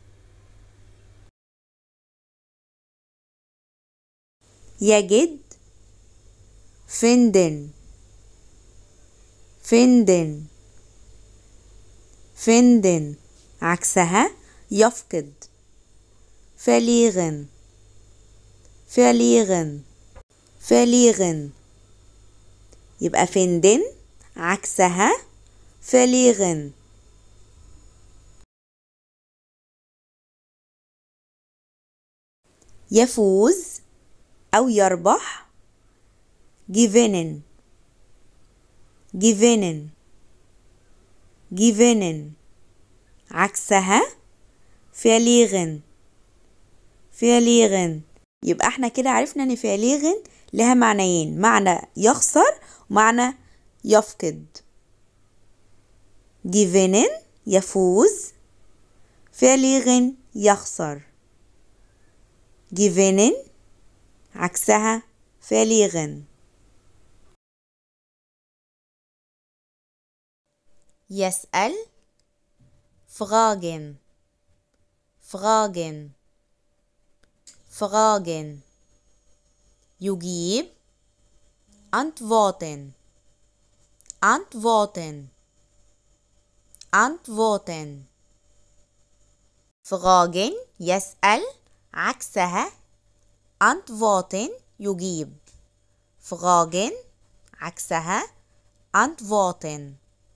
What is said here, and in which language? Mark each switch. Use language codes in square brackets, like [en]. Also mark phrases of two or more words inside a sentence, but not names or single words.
[de] يجد finden finden finden [ar] عكسها يفقد [de] verlieren verlieren verlieren يبقى finden عكسها verlieren. [ar] يفوز أو يربح [de] gewinnen gewinnen gewinnen عكسها verlieren verlieren. [ar] يبقى احنا كده عرفنا ان [de] verlieren [ar] لها معنيين، معنى يخسر ومعنى يفقد. gewinnen يفوز، verlieren يخسر. [de] gewinnen عكسها verlieren. يسأل fragen fragen fragen. يجيب antworten antworten antworten. fragen [ar] يسأل عكسها antworten يجيب. [de] fragen عكسها antworten.